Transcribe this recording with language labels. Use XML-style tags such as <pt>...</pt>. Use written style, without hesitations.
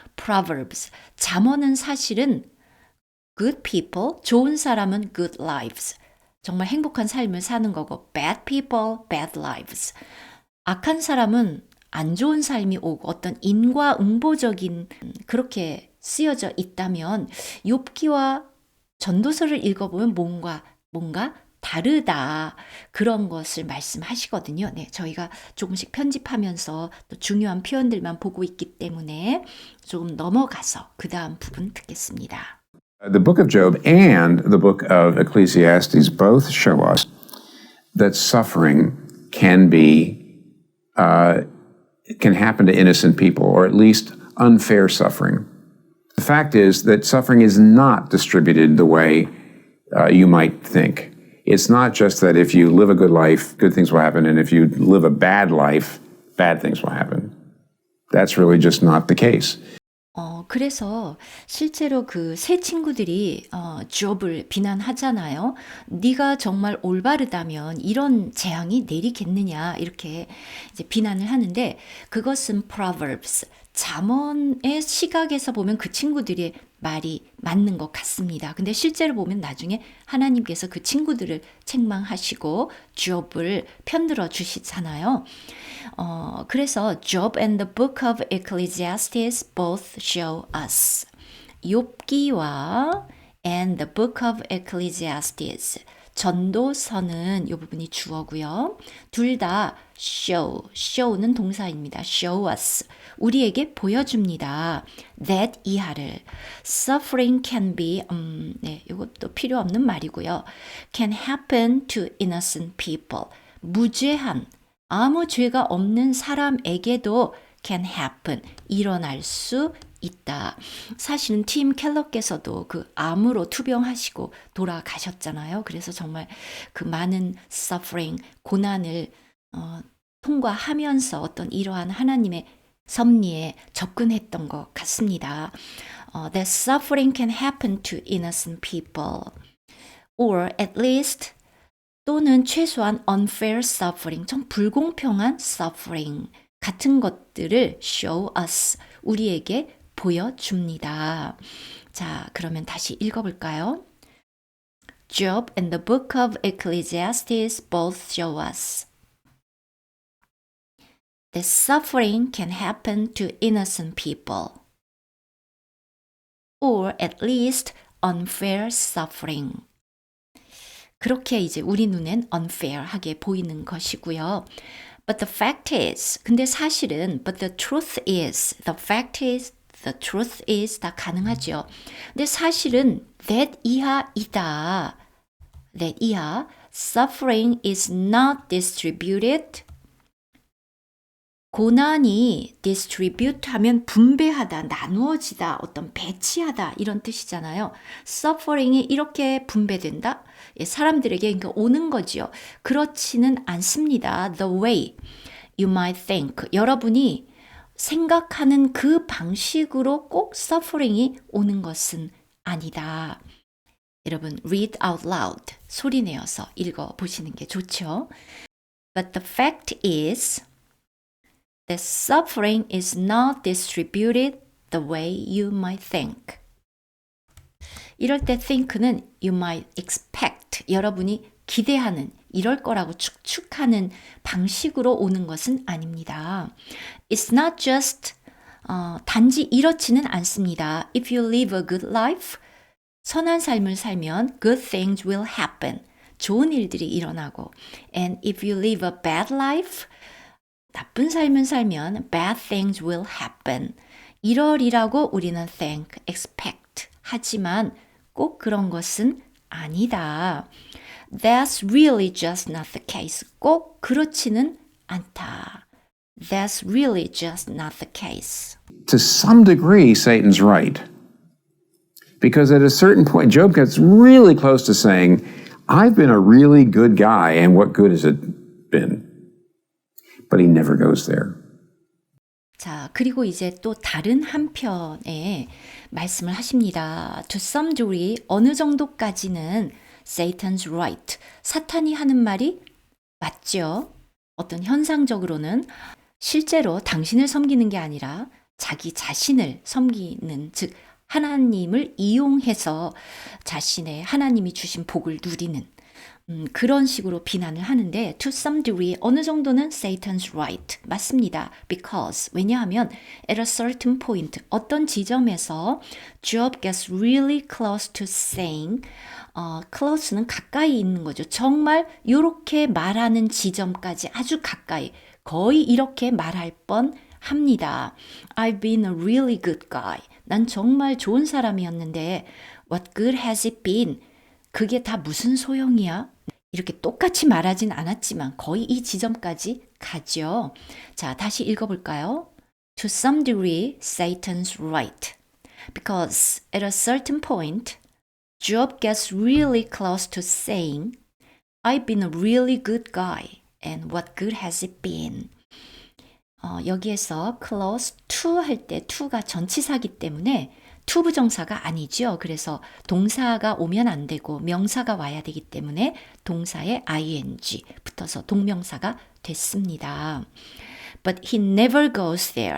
<ko>Proverbs, 잠언은 사실은</ko> <en>good people,</en> <ko>좋은 사람은</ko> <en>good lives,</en> <ko>정말 행복한 삶을 사는 거고</ko> <en>bad people, bad lives,</en> <ko>악한 사람은 안 좋은 삶이 오고 어떤 인과응보적인 그렇게 쓰여져 있다면 욥기와 전도서를 읽어보면 뭔가 다르다. 그런 것을 말씀하시거든요. 네, 저희가 조금씩 편집하면서 또 중요한 표현들만 보고 있기 때문에 조금 넘어가서 그 다음 부분 듣겠습니다.</ko> <en>The book of Job and the book of Ecclesiastes both show us that suffering can happen to innocent people, or at least unfair suffering. The fact is that suffering is not distributed the way you might think. It's not just that if you live a good life, good things will happen, and if you live a bad life, bad things will happen. That's really just not the case.</en> <ko>그래서 실제로 그 세 친구들이 Job을 비난하잖아요. 네가 정말 올바르다면 이런 재앙이 내리겠느냐 이렇게 이제 비난을 하는데 그것은 Proverbs, 잠언의 시각에서 보면 그 친구들의 말이 맞는 것 같습니다. 근데 실제로 보면 나중에 하나님께서 그 친구들을 책망하시고 Job을 편들어 주시잖아요.</ko> <en>그래서 Job and the book of Ecclesiastes both show us. 욥기와 and the book of Ecclesiastes.</en> <ko>전도서는 이 부분이 주어고요. 둘 다 show는 동사입니다.</ko> <en>show us.</en> <ko>우리에게 보여줍니다. that 이하를.</ko> <en>suffering can be,</en> <ko>네, 이것도 필요 없는 말이고요.</ko> <en>can happen to innocent people.</en> <ko>무죄한, 아무 죄가 없는 사람에게도 can happen, 일어날 수 있다. 사실은 팀 켈러께서도 그 암으로 투병하시고 돌아가셨잖아요. 그래서 정말 그 많은 suffering, 고난을 통과하면서 어떤 이러한 하나님의 섭리에 접근했던 것 같습니다.</ko> <en>That suffering can happen to innocent people, or at least</en> <ko>또는 최소한</ko> <en>unfair suffering,</en> <ko>좀 불공평한</ko> <en>suffering 같은 것들을 show us,</en> <ko>우리에게 보여줍니다. 자, 그러면 다시 읽어볼까요?</ko> <en>Job and the book of Ecclesiastes both show us that suffering can happen to innocent people, or at least unfair suffering.</en> <ko>그렇게 이제 우리 눈엔 unfair하게 보이는 것이고요.</ko> <en>But the fact is,</en> <ko>근데 사실은,</ko> <en>but the truth is, the fact is, the truth is 다 가능하죠.</en> <ko>근데 사실은 that 이하이다.</ko> <en>that 이하, suffering is not distributed.</en> <ko>고난이 distribute 하면 분배하다, 나누어지다, 어떤 배치하다 이런 뜻이잖아요. suffering이 이렇게 분배된다? 사람들에게 그러니까 오는 거지요. 그렇지는 않습니다.</ko> <en>The way you might think.</en> <ko>여러분이 생각하는 그 방식으로 꼭 suffering이 오는 것은 아니다. 여러분</ko> <en>read out loud</en> <ko>소리 내어서 읽어보시는 게 좋죠.</ko> <en>But the fact is that suffering is not distributed the way you might think.</en> <ko>이럴 때 think는</ko> <en>you might expect,</en> <ko>여러분이 기대하는, 이럴 거라고 추측하는 방식으로 오는 것은 아닙니다.</ko> <en>It's not just,</en> <ko>단지 이렇지는 않습니다.</ko> <en>If you live a good life,</en> <ko>선한 삶을 살면</ko> <en>good things will happen.</en> <ko>좋은 일들이 일어나고.</ko> <en>And if you live a bad life,</en> <ko>나쁜 삶을 살면</ko> <en>bad things will happen.</en> <ko>이러리라고 우리는 think, expect 하지만 꼭 그런 것은 아니다.</ko> <en>That's really just not the case.</en> <ko>꼭 그렇지는 않다.</ko> <en>That's really just not the case. To some degree, Satan's right. Because at a certain point, Job gets really close to saying, I've been a really good guy, and what good has it been? But he never goes there.</en> <ko>자, 그리고 이제 또 다른 한편에 말씀을 하십니다.</ko> <en>To some degree,</en> <ko>어느 정도까지는</ko> <en>Satan's right.</en> <ko>사탄이 하는 말이 맞죠. 어떤 현상적으로는 실제로 당신을 섬기는 게 아니라 자기 자신을 섬기는, 즉 하나님을 이용해서 자신의 하나님이 주신 복을 누리는 그런 식으로 비난을 하는데</ko> <en>to some degree</en> <ko>어느 정도는</ko> <en>Satan's right</en> <ko>맞습니다.</ko> <en>Because</en> <ko>왜냐하면</ko> <en>at a certain point</en> <ko>어떤 지점에서</ko> <en>Job gets really close to saying close는</en> <ko>가까이 있는 거죠. 정말 이렇게 말하는 지점까지 아주 가까이 거의 이렇게 말할 뻔 합니다.</ko> <en>I've been a really good guy.</en> <ko>난 정말 좋은 사람이었는데</ko> <en>what good has it been?</en> <ko>그게 다 무슨 소용이야? 이렇게 똑같이 말하진 않았지만 거의 이 지점까지 가죠. 자, 다시 읽어볼까요?</ko> <en>To some degree, Satan's right. Because at a certain point, Job gets really close to saying, I've been a really good guy, and what good has it been?</en> <ko>여기에서 close to 할 때 to가 전치사기 때문에 to 부정사가 아니죠. 그래서 동사가 오면 안 되고 명사가 와야 되기 때문에 동사에 ing 붙어서 동명사가 됐습니다.</ko> <en>But he never goes there.</en>